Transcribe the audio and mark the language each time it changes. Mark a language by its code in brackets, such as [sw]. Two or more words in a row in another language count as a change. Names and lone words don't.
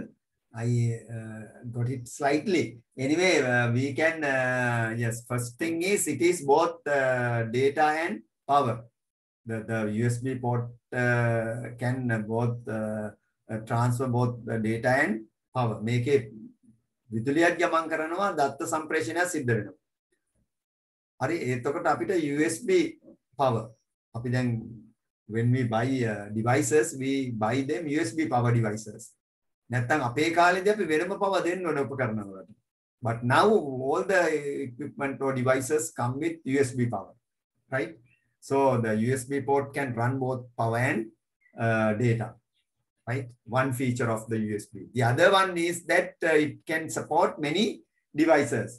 [en] I got it slightly. Anyway, we can, yes, first thing is it is both data and power. The USB port can both transfer both the data and power. Make it [si] විදුලියක් ගමන් කරනවා දත්ත සම්ප්‍රේෂණය සිද්ධ වෙනවා. හරි එතකොට අපිට [en] USB power [si] අපි දැන් [en] when we buy devices we buy them USB power devices. [si] නැත්තම් අපේ කාලේදී අපි වෙනම power දෙන්න ඕන උපකරණ වලට. [en] But now all the equipment or devices come with USB power, right? So the USB port can run both power and data, right? One feature of the USB. The other one is that it can support many devices.